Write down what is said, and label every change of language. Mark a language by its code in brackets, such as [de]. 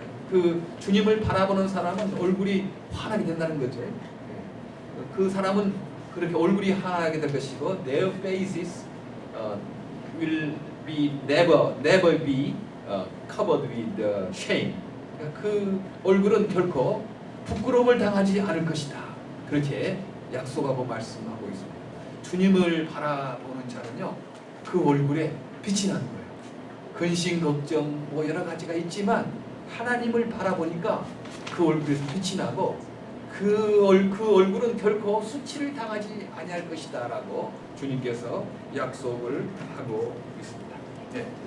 [ko] 그 주님을 바라보는 사람은 얼굴이 환하게 된다는 거죠. 그 사람은 그렇게 얼굴이 환하게 될 것이고, [en] their faces will be never be covered with shame. [ko] 그 얼굴은 결코 부끄러움을 당하지 않을 것이다. 그렇게 약속하고 말씀하고 있습니다. 주님을 바라보는 자는요, 그 얼굴에 빛이 나는 거예요. 근심, 걱정, 뭐 여러 가지가 있지만 하나님을 바라보니까 그 얼굴에서 빛이 나고 그 얼굴은 결코 수치를 당하지 아니할 것이다라고 주님께서 약속을 하고 있습니다. 네.